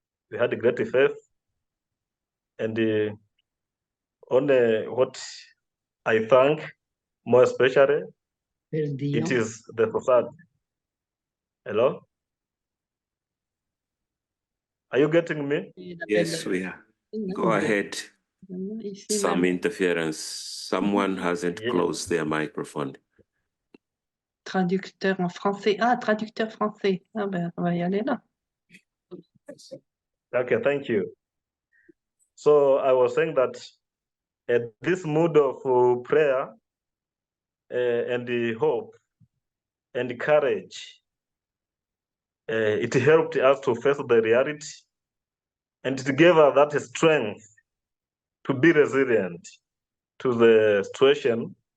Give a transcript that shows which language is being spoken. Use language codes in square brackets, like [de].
[en] We had great faith, and on what I thank more especially, it is the society. Hello? Are you getting me? Yes, we are. Go ahead. Some interference. Someone hasn't closed their microphone. [fr] Traducteur en français. Ah, traducteur français. Ah ben, on va y aller là. [en] Okay, thank you. So I was saying that this mood of prayer and the hope and the courage, it helped us to face the reality, and it gave us that strength to be resilient to the situation,